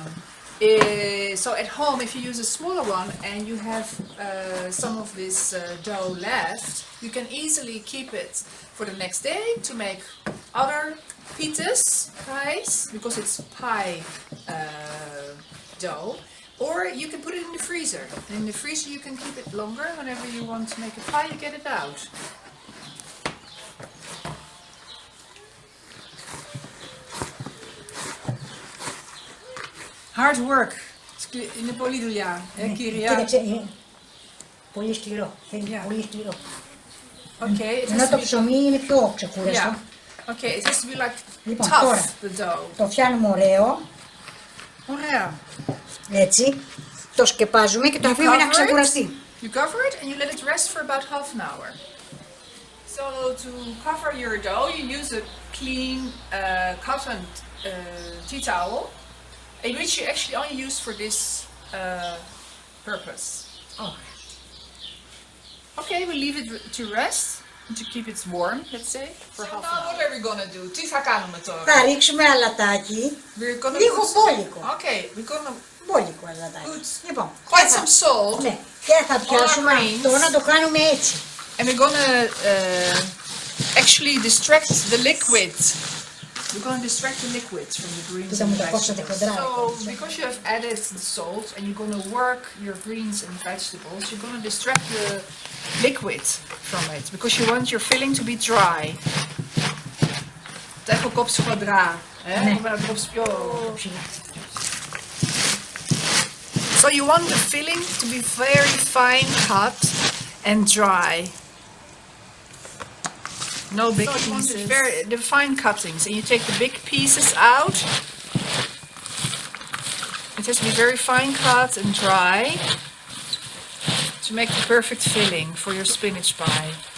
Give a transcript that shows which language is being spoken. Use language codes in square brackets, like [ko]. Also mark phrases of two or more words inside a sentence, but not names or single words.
[en] So at home, if you use a smaller one and you have some of this dough left, you can easily keep it for the next day to make other pitas, pies, because it's pie dough. Or you can put it in the freezer. And in the freezer you can keep it longer. Whenever you want to make a pie, you get it out. Hard work. [el] Είναι πολλή δουλειά, κυρία. Κοίταξε, πολύ σκληρό. Θέλει πολύ σκληρό. [en] Okay, [el] Ενώ το ψωμί είναι πιο ξεκούραστο. [en] Okay, it has to be like [el] Λοιπόν, [en] tough, [el] τώρα, [en] the dough. [el] το φτιάνουμε ωραίο. Ωραία. Έτσι. Το σκεπάζουμε και το αφήνουμε να ξεκουραστεί. [en] You cover it and you let it rest for about half an hour. So to cover your dough, you use a clean cotton tea towel, which you actually only use for this purpose. Oh. Okay, we leave it to rest to keep it warm, let's say, for half an hour. What are we gonna do? [el] Τι θα κάνουμε τώρα? Θα ρίξουμε αλατάκι, [en] We're gonna [el] λίγο [en] put... [el] μπόλικο. [en] Okay, we're gonna [el] Μπόλικο αλατάκι. [en] put [el] Λοιπόν, [en] quite some salt. [el] ναι, και θα πιάσουμε [en] greens. [el] αυτό να το κάνουμε έτσι. [en] And we're gonna actually distract the liquid. We're gonna distract the liquid from the greens [el] Κοίτα [en] and [el] μου [en] the [el] το κόψατε [en] vegetables. [el] χοντρά. [en] So, because you have added the salt and you're gonna work your greens and vegetables, you're gonna distract the liquid from it because you want your filling to be dry. [el] Τα έχω κόψει χοντρά. Έχω να κόψει πιο... [en] So you want the filling to be very fine cut and dry. No big pieces. The fine cuttings, and you take the big pieces out. It has to be very fine cut and dry to make the perfect filling for your spinach pie.